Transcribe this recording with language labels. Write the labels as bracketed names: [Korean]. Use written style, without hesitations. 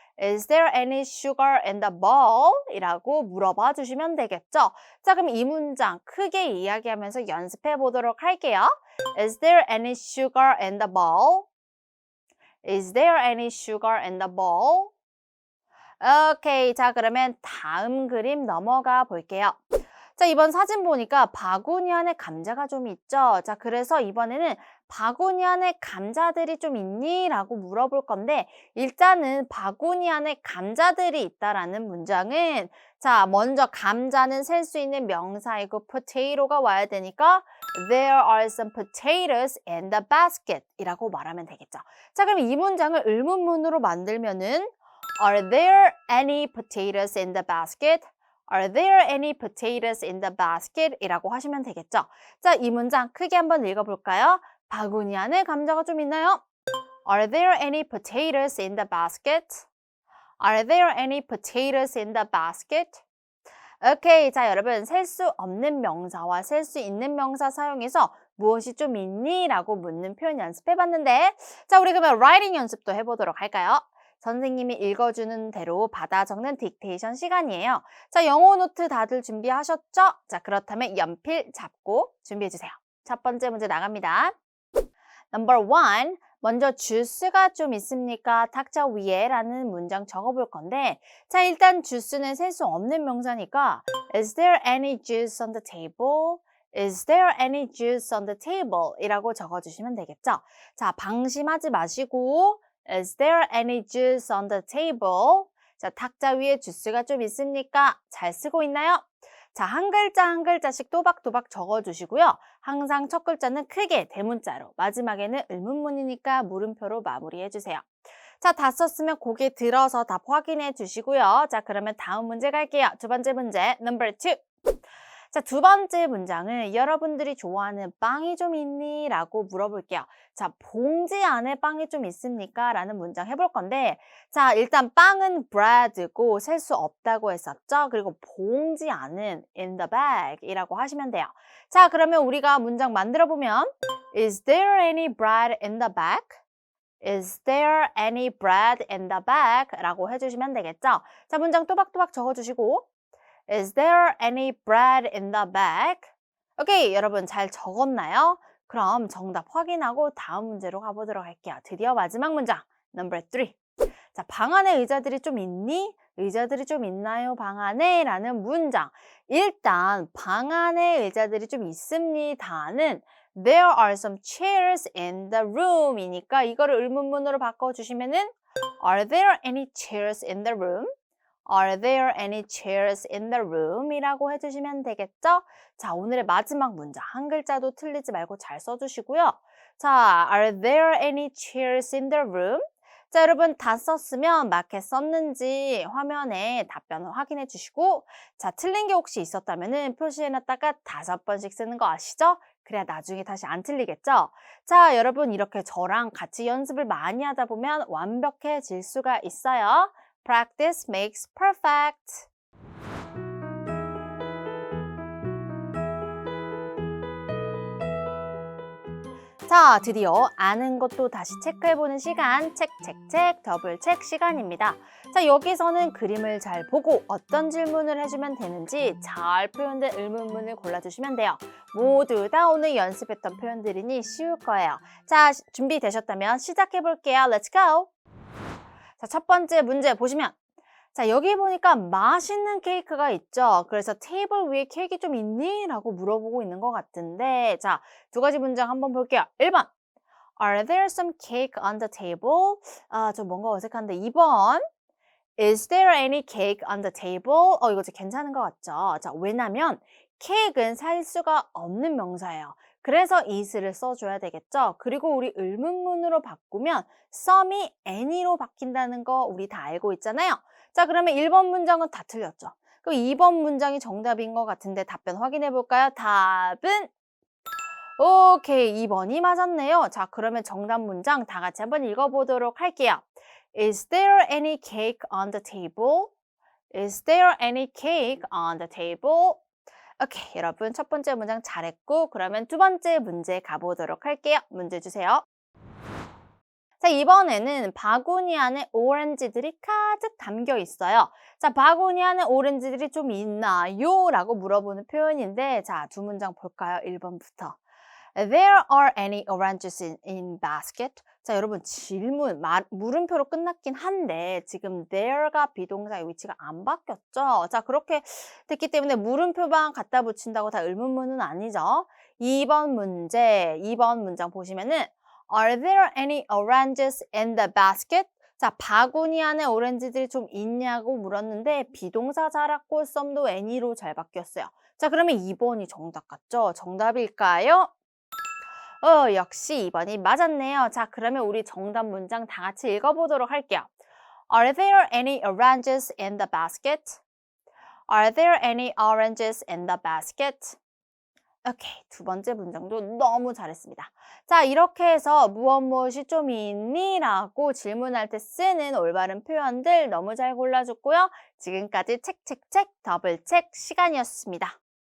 [English] Is there any sugar in the bowl? [Korean] 이라고 물어봐 주시면 되겠죠. 자, 그럼 이 문장 크게 이야기하면서 연습해 보도록 할게요. [English] Is there any sugar in the bowl? Is there any sugar in the bowl? [Korean] 오케이, 자, 그러면 다음 그림 넘어가 볼게요. 자, 이번 사진 보니까 바구니 안에 감자가 좀 있죠. 자, 그래서 이번에는 바구니 안에 감자들이 좀 있니? 라고 물어볼 건데 일단은 바구니 안에 감자들이 있다라는 문장은 자, 먼저 감자는 셀 수 있는 명사이고 potato가 와야 되니까 [English] There are some potatoes in the basket [Korean] 이라고 말하면 되겠죠. 자, 그럼 이 문장을 의문문으로 만들면은 [English] Are there any potatoes in the basket? Are there any potatoes in the basket? [Korean] 이라고 하시면 되겠죠. 자, 이 문장 크게 한번 읽어볼까요? 바구니 안에 감자가 좀 있나요? [English] Are there any potatoes in the basket? Are there any potatoes in the basket? [Korean] 오케이, 자, 여러분 셀 수 없는 명사와 셀 수 있는 명사 사용해서 무엇이 좀 있니? 라고 묻는 표현 연습해봤는데 자, 우리 그러면 라이팅 연습도 해보도록 할까요? 선생님이 읽어주는 대로 받아 적는 딕테이션 시간이에요. 자, 영어 노트 다들 준비하셨죠? 자, 그렇다면 연필 잡고 준비해주세요. 첫 번째 문제 나갑니다. [English] Number 1. [Korean] 먼저 주스가 좀 있습니까? 탁자 위에 라는 문장 적어볼 건데 자, 일단 주스는 셀 수 없는 명사니까 [English] Is there any juice on the table? Is there any juice on the table? [Korean] 이라고 적어주시면 되겠죠? 자, 방심하지 마시고 [English] Is there any juice on the table? [Korean] 자, 탁자 위에 주스가 좀 있습니까? 잘 쓰고 있나요? 자, 한 글자 한 글자씩 또박또박 적어주시고요. 항상 첫 글자는 크게 대문자로, 마지막에는 의문문이니까 물음표로 마무리해주세요. 자, 다 썼으면 고개 들어서 답 확인해 주시고요. 자, 그러면 다음 문제 갈게요. 두 번째 문제, [English] number 2. [Korean] 자, 두 번째 문장은 여러분들이 좋아하는 빵이 좀 있니? 라고 물어볼게요. 자, 봉지 안에 빵이 좀 있습니까? 라는 문장 해볼 건데 자, 일단 빵은 bread고 셀 수 없다고 했었죠? 그리고 봉지 안은 [English] in the bag [Korean] 이라고 하시면 돼요. 자, 그러면 우리가 문장 만들어보면 [English] Is there any bread in the bag? Is there any bread in the bag? [Korean] 라고 해주시면 되겠죠? 자, 문장 또박또박 적어주시고 [English] Is there any bread in the bag? [Korean] 오케이, 여러분 잘 적었나요? 그럼 정답 확인하고 다음 문제로 가보도록 할게요. 드디어 마지막 문장, [English] number 3. [Korean] 자, 방 안에 의자들이 좀 있니? 의자들이 좀 있나요? 방 안에? 라는 문장. 일단 방 안에 의자들이 좀 있습니다는 [English] There are some chairs in the room [Korean] 이니까 이거를 의문문으로 바꿔주시면은 [English] Are there any chairs in the room? Are there any chairs in the room? [Korean] 이라고 해주시면 되겠죠? 자, 오늘의 마지막 문장. 한 글자도 틀리지 말고 잘 써주시고요. [English] 자, Are there any chairs in the room? [Korean] 자, 여러분 다 썼으면 맞게 썼는지 화면에 답변을 확인해 주시고 자, 틀린 게 혹시 있었다면 표시해놨다가 5번씩 쓰는 거 아시죠? 그래야 나중에 다시 안 틀리겠죠? 자, 여러분 이렇게 저랑 같이 연습을 많이 하다 보면 완벽해질 수가 있어요. [English] Practice makes perfect. [Korean] 자, 드디어 아는 것도 다시 체크해보는 시간, 체크, 더블 체크 시간입니다. 자, 여기서는 그림을 잘 보고 어떤 질문을 해주면 되는지 잘 표현된 의문문을 골라주시면 돼요. 모두 다 오늘 연습했던 표현들이니 쉬울 거예요. 자, 준비되셨다면 시작해볼게요. [English] Let's go! [Korean] 자, 첫 번째 문제 보시면 자, 여기 보니까 맛있는 케이크가 있죠. 그래서 테이블 위에 케이크 좀 있니? 라고 물어보고 있는 것 같은데 자, 두 가지 문장 한번 볼게요. [English] 1번 Are there some cake on the table? [Korean] 아, 저 뭔가 어색한데 2번 [English] Is there any cake on the table? [Korean] 이거 진짜 괜찮은 것 같죠? 자, 왜냐면 케이크는 살 수가 없는 명사예요. 그래서 is를 써줘야 되겠죠? 그리고 우리 의문문으로 바꾸면 some이 any로 바뀐다는 거 우리 다 알고 있잖아요. 자, 그러면 1번 문장은 다 틀렸죠? 그럼 2번 문장이 정답인 것 같은데 답변 확인해 볼까요? 답은 오케이, 2번이 맞았네요. 자, 그러면 정답 문장 다 같이 한번 읽어보도록 할게요. [English] Is there any cake on the table? Is there any cake on the table? [Korean] 오케이, 여러분 첫 번째 문장 잘했고 그러면 두 번째 문제 가보도록 할게요. 문제 주세요. 자, 이번에는 바구니 안에 오렌지들이 가득 담겨 있어요. 자, 바구니 안에 오렌지들이 좀 있나요? 라고 물어보는 표현인데 자, 두 문장 볼까요? 1번부터. [English] There are any oranges in basket? [Korean] 자, 여러분 질문, 물음표로 끝났긴 한데 지금 there가 비동사의 위치가 안 바뀌었죠? 자, 그렇게 됐기 때문에 물음표만 갖다 붙인다고 다 의문문은 아니죠? 2번 문장 보시면은 [English] Are there any oranges in the basket? [Korean] 자, 바구니 안에 오렌지들이 좀 있냐고 물었는데 비동사 자랐고 some도 any로 잘 바뀌었어요. 자, 그러면 2번이 정답 같죠? 정답일까요? 역시 2번이 맞았네요. 자, 그러면 우리 정답 문장 다 같이 읽어보도록 할게요. [English] Are there any oranges in the basket? Are there any oranges in the basket? [Korean] 오케이, 두 번째 문장도 너무 잘했습니다. 자, 이렇게 해서 무엇이 좀 있니? 라고 질문할 때 쓰는 올바른 표현들 너무 잘 골라줬고요. 지금까지 체크, 더블 체크 시간이었습니다.